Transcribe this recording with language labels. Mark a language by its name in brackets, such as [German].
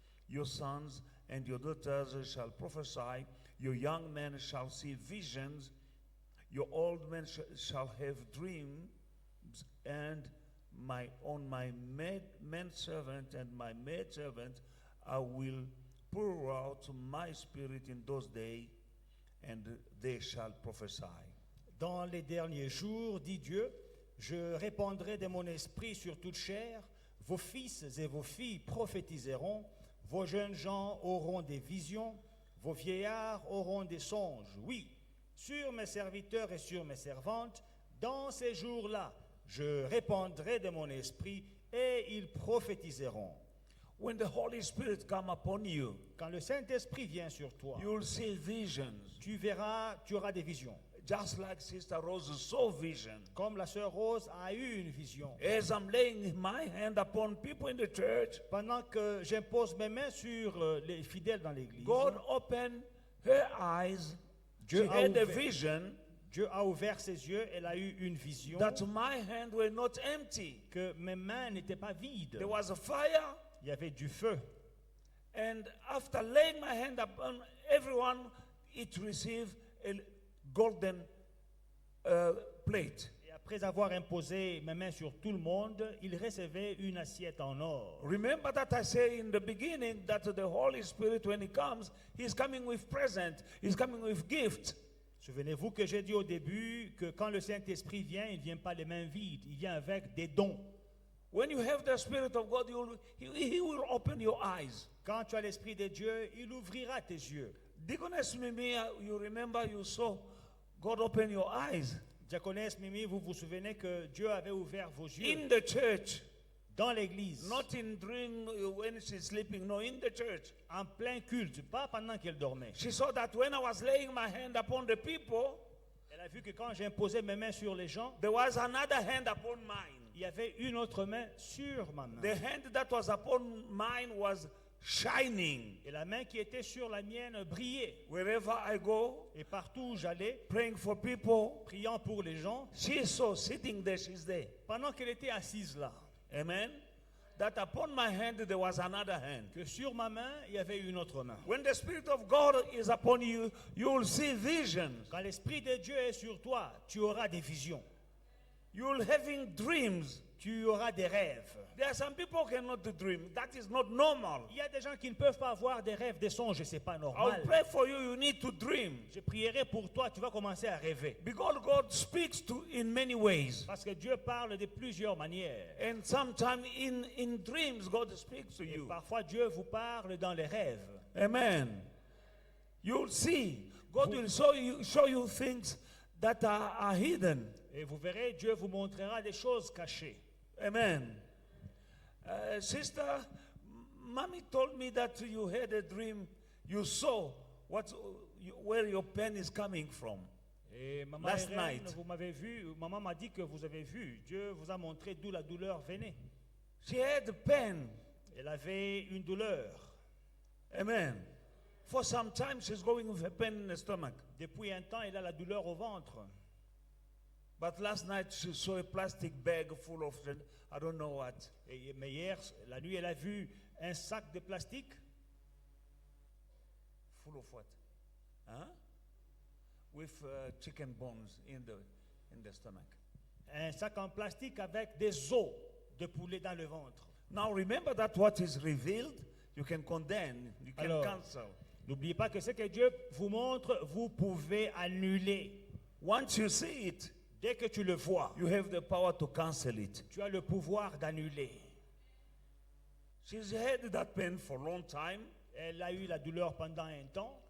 [English] Your sons and your daughters shall prophesy, your young men shall see visions, your old men shall have dreams, and my manservant and my maidservant I will pour out my spirit in those days, and they shall prophesy. [French] dans les derniers jours, dit Dieu, je répandrai de mon esprit sur toute chair, vos fils et vos filles prophétiseront, vos jeunes gens auront des visions, vos vieillards auront des songes. Oui, sur mes serviteurs et sur mes servantes, dans ces jours-là, je répandrai de mon esprit et ils prophétiseront. [English] When the Holy Spirit come upon you, [French] Quand le Saint-Esprit vient sur toi, [English] you will see visions, [French] tu verras, tu auras des visions. [English] just like Sister Rose saw vision. [French] Comme la sœur Rose a eu une vision. [English] As I'm laying my hand upon people in the church, [French] Pendant que j'impose mes mains sur les fidèles dans l'église, [English] God opened her eyes. [French] Dieu [English] She [French] a [English] had a [French] ouvert- [English] vision [French] Dieu a ouvert ses yeux, elle a eu une vision [English] that my hands were not empty. [French] que mes mains n'étaient pas vides. [English] There was a fire, [French] Il y avait du feu. [English] and after laying my hand upon everyone, it received a golden plate. [French] Et après avoir imposé mes mains sur tout le monde, il recevait une assiette en or. [English] Remember that I say in the beginning that the Holy Spirit, when He comes, He's coming with present. He's coming with gift. [French] Souvenez-vous que j'ai dit au début que quand le Saint-Esprit vient, il ne vient pas les mains vides, il vient avec des dons. [English] When you have the Spirit of God, He will open your eyes. [French] Quand tu as l'Esprit de Dieu, il ouvrira tes yeux. [English] Deaconess Mimi, you remember you saw God open your eyes [French] Diaconesse Mimi, vous vous souvenez que Dieu avait ouvert vos yeux [English] in the church, [French] dans l'église, [English] not in dream when she's sleeping. No, in the church. [French] en plein culte, pas pendant qu'elle dormait. [English] She saw that when I was laying my hand upon the people, [French] Elle a vu que quand j'imposais mes mains sur les gens, [English] there was another hand upon mine. [French] il y avait une autre main sur ma main. [English] The hand that was upon mine was shining. [French] Et la main qui était sur la mienne brillait. [English] Wherever I go, [French] Et partout où j'allais, [English] praying for people, [French] priant pour les gens, [English] she is so sitting there, she's there. [French] pendant qu'elle était assise là, [English] Amen. That upon my hand there was another hand. [French] que sur ma main, il y avait une autre main. [English] When the Spirit of God is upon you, you will see visions. [French] Quand l'Esprit de Dieu est sur toi, tu auras des visions, [English] You will having dreams. [French] tu auras des rêves. [English] There are some people who cannot dream. That is not normal. [French] Il y a des gens qui ne peuvent pas avoir des rêves, des songes, et ce n'est pas [English] I will [French] normal. [English] pray for you. You need to dream. [French] Je prierai pour toi, tu vas commencer à rêver. [English] Because God speaks to in many ways. [French] Parce que Dieu parle de plusieurs manières. [English] And sometimes in dreams, God speaks to [French] Et [English] you. [French] parfois, Dieu vous parle dans les rêves. [English] Amen. You'll see. God will show you things that are hidden. [French] Et vous verrez, Dieu vous montrera des choses cachées. [English] Amen. Sister, Mommy told me that you had a dream. You saw where your pain is coming from. [French] Et maman [English] Last [French] Irène, [English] night. [French] vous m'avez vu, maman m'a dit que vous avez vu. Dieu vous a montré d'où la douleur venait. [English] She had pain. [French] Elle avait une douleur. [English] Amen. For some time, she's going with a pain in the stomach. [French] Depuis un temps, elle a la douleur au ventre. [English] But last night, she saw a plastic bag full of, I don't know what. [French] Mais hier, la nuit, elle a vu un sac de plastique. [English] Full of what? Huh? With chicken bones in the stomach. [French] Un sac en plastique avec des os de poulet dans le ventre. [English] Now remember that what is revealed, you can condemn, you can [French] Alors, [English] cancel. [French] N'oubliez pas que ce que Dieu vous montre, vous pouvez annuler. [English] Once you see it, [French] Dès que tu le vois, [English] you have the power to cancel it. [French] tu as le pouvoir d'annuler. [English] She's had that pain for a long time, [French] Elle a eu la douleur pendant un temps,